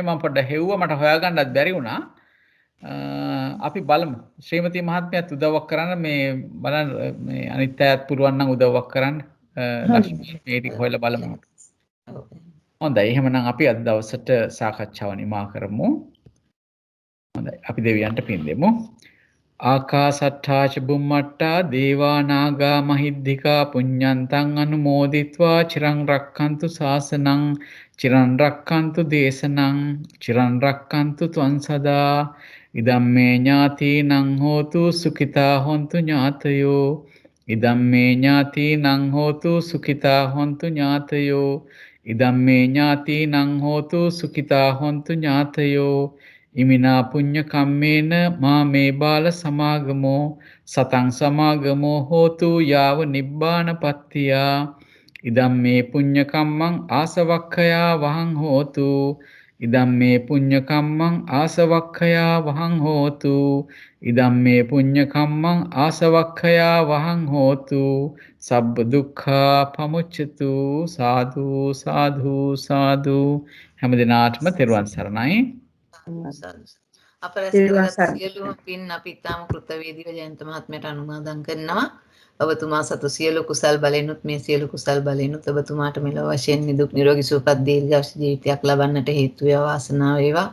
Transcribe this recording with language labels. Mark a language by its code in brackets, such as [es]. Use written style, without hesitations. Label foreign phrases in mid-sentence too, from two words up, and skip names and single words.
[si] මම පොඩ්ඩක් හෙව්වා. මට හොයාගන්නත් බැරි වුණා. අපි බලමු. ශ්‍රීමති මහත්මියත් උදව්වක් කරන්න මේ බලන්න මේ අනිත් අයත් පුරුවන් නම් උදව්වක් කරන්න. ලක්ෂ්මී මේ ටික හොයලා බලමු. හොඳයි. එහෙමනම් අපි අද දවසට සාකච්ඡාව නිමා කරමු. හොඳයි. අපි දෙවියන්ට පින් දෙමු. [pi] ආකාසට්ඨා ච බුම්මට්ටා දේවා නාග මහිද්దికා පුඤ්ඤන්තං අනුමෝදිත්වා චිරං රක්ඛන්තු ශාසනං චිරං රක්ඛන්තු දේශනං චිරං රක්ඛන්තු ත්වං සදා ඉදම්මේ ඥාතිනං හෝතු සුඛිතා හොන්තු ඥාතයෝ ඉදම්මේ ඥාතිනං හෝතු සුඛිතා හොන්තු ඥාතයෝ ඉදම්මේ ඥාතිනං හෝතු සුඛිතා හොන්තු ඥාතයෝ ඉමිනා පුඤ්ඤ කම්මේන මාමේ බාල සමාගමෝ සතං සමාගමෝ හෝතු යාව නිබ්බානපත්තියා ඉදම්මේ පුඤ්ඤ කම්මං ආසවක්ඛයා වහං හෝතු ඉදම් මේ පුඤ්ඤ කම්මං ආසවක්ඛයා වහං හෝතු. ඉදම් මේ පුඤ්ඤ කම්මං ආසවක්ඛයා වහං හෝතු. සබ්බ දුක්ඛා පමුච්ඡතු. සාදු සාදු සාදු. [si] හැම දිනාටම තෙරුවන් සරණයි. අප රැස් තෙරුවන් කරගත් සරණයි. සියලුම පින් අපි ඊටම කෘතවේදීව ජයන්ත මහත්මයට අනුමෝදන් කරනවා. ඔබතුමා සතු සියලු කුසල් බලෙනුත් මේ සියලු කුසල් බලෙනුත් ඔබතුමාට මෙලොව වශයෙන් නිදුක් නිරෝගී සුවපත් දීර්ඝායුෂ ජීවිතයක් ලබන්නට හේතු වේවා වාසනාව වේවා.